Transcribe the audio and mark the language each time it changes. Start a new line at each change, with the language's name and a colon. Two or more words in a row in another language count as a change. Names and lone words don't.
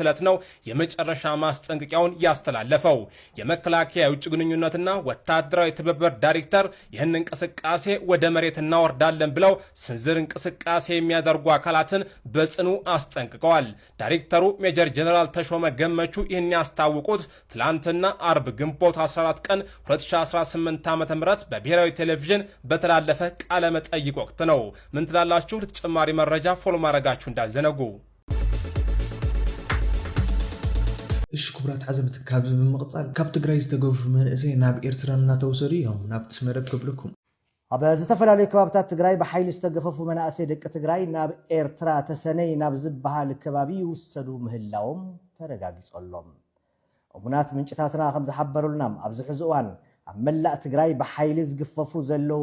Amharic: ዕለት ነው የመጨረሻ ማስጠንቀቂያውን ያስተላለፈው። የመከላከያ የውጭ ግንኙነትና ወታደራዊ ትብብር ዳይሬክተር ይህን እንቅስቃሴ ወደ መሬት እናወርዳለን ብለው ስንዝር እንቅስቃሴ የሚያደርጉ አካላትን በጽኑ አስጠንቅቀዋል። ዳይሬክተሩ ሜጀር ጀነራል ተሾመ ገመቹ ይህን ያስታወቁት ትላንትና አርብ ግንቦት 14 ቀን 2018 ዓ.ም በብሔራዊ ቴሌቪዥን በተላለፈ ቃለ መጠይቅ ወቅት ነው። ምን ትላላችሁ? ለተጨማሪ መረጃ ፎሎ ማድረጋችሁ እንዳዘነጉ።
Tigrinya: እሺ ክቡራት ዓዘብት ካብዝ በመቅጻል ካብ ትግራይ ዝተገፉ መንእሰይ ናብ ኤርትራ እናተወሰዱ እዮም ናብ ትስመደብ ከብለኩም ኣብ ዝተፈላለዩ ከባቢታት ትግራይ ብሓይሊ ዝተገፈፉ መናእሰይ ደቂ ትግራይ ናብ ኤርትራ ተሰነይ ናብ ዝበሃል ከባቢ ይውሰዱ ምህላዎም ተረጋጊጾሎም እሙናት ምንጭታትና ከም ዝሓበሩልና ኣብዚ ሕዚ እዋን ኣብ መላእ ትግራይ ብሓይሊ ዝግፈፉ ዘለው